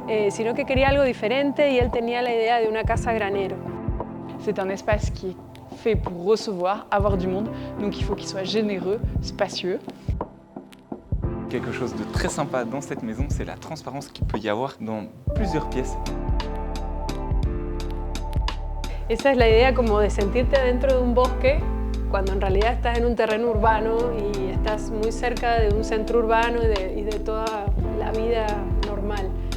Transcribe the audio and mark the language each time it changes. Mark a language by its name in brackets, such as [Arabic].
[Spanish] sino que quería algo diferente y él tenía la idea de una casa granero. [French] C'est un espace qui est fait pour recevoir, avoir du monde, donc il faut qu'il soit généreux, spacieux. Quelque chose de très sympa dans cette maison, c'est la transparence qu'il peut y avoir dans plusieurs pièces. [Spanish] Esa es la idea como de sentirte adentro de un bosque cuando en realidad estás en un terreno urbano y estás muy cerca de un centro urbano y de toda la vida normal.